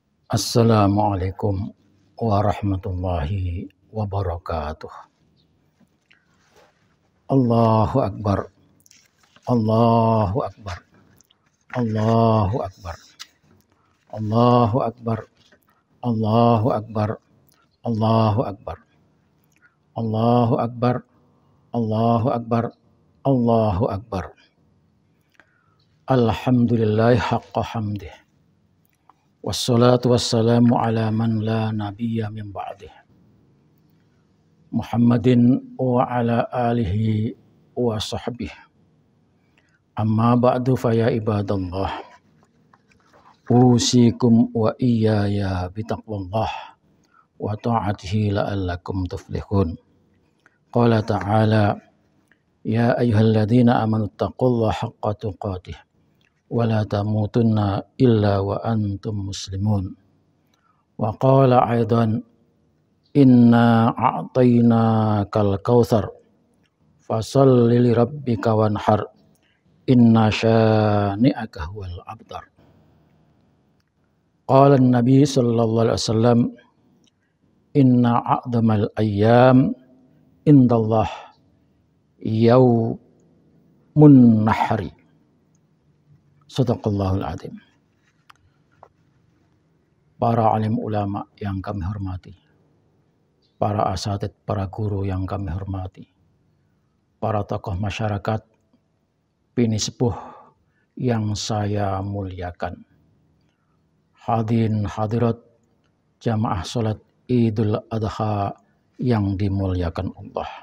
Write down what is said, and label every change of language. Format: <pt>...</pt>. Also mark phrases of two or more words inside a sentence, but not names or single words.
<ar>السلام عليكم ورحمة الله وبركاته. الله أكبر، الله أكبر، الله أكبر، الله أكبر، الله أكبر، الله أكبر، الله أكبر، الله أكبر، الله أكبر. الحمد لله حق حمده. والصلاة والسلام على من لا نبي من بعده. محمد وعلى آله وصحبه. أما بعد فيا عباد الله. أوصيكم وإياي بتقوى الله وطاعته لعلكم تفلحون. قال تعالى يا أيها الذين آمنوا اتقوا الله حق تقاته ولا تموتن إلا وأنتم مسلمون. وقال أيضا إنا أعطيناك الكوثر فصل لربك وانحر إن شانئك هو الأبتر. قال النبي صلى الله عليه وسلم إن أعظم الأيام عند الله يوم النحر. صدق الله العظيم.</ar> <id>Para alim ulama yang kami hormati, para asatidz, para guru yang kami hormati, para tokoh masyarakat, bini sepuh yang saya muliakan, hadirin hadirat jamaah salat Idul Adha yang dimuliakan Allah.</id>